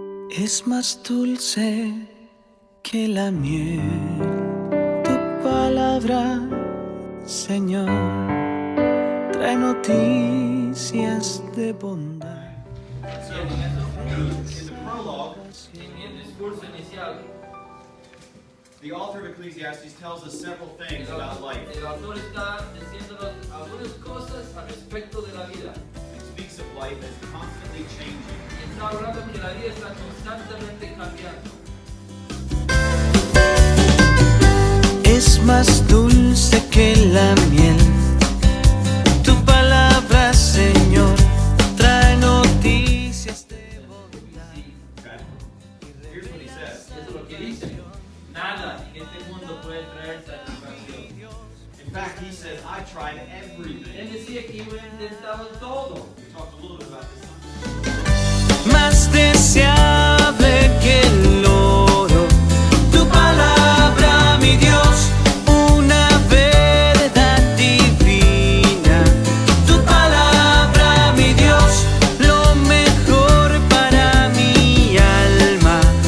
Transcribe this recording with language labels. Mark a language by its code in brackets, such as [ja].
[es] Es más dulce que la miel, tu palabra, Señor, trae noticias de bondad. [en] In the prologue, [es] en el discurso inicial, [en] the author of Ecclesiastes tells us several things about life. [es] El autor está diciéndonos algunas cosas al respecto de la vida. [en] He speaks of life as constantly changing. [es] Está hablando que la vida está constantemente cambiando. Es más dulce que la miel, tu palabra, Señor, trae noticias de bondad. [en] Okay? Here's what he says. [es] Eso es lo que dice. Nada en este mundo puede traer satisfacción. [en] In fact, he says, I tried everything. [es] Él decía que yo he intentado todo. [en] We talked a little bit about this. [es] Más deseable que el oro, tu palabra, mi Dios, una verdad divina. Tu palabra, mi Dios, lo mejor para mi alma.